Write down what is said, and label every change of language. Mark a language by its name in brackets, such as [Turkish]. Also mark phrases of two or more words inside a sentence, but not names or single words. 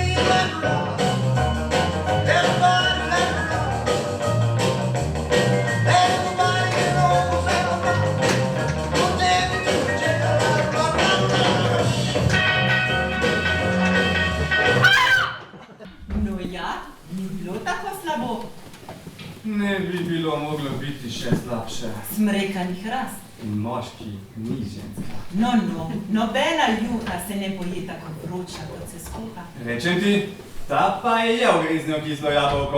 [English] Let it rock. Everybody let it rock. Everybody get home and sing a rock. We'll dance to the jailhouse rock. [Slovenian] No ja, ni bilo tako slabo. Ne bi bilo moglo biti še slabše. Smrekanih rast. In moški ni ženska. No, nobena juha se ne poje tako vroča, kot se skuha. Rečem ti, ta pa je ugriznil kislo jabolko.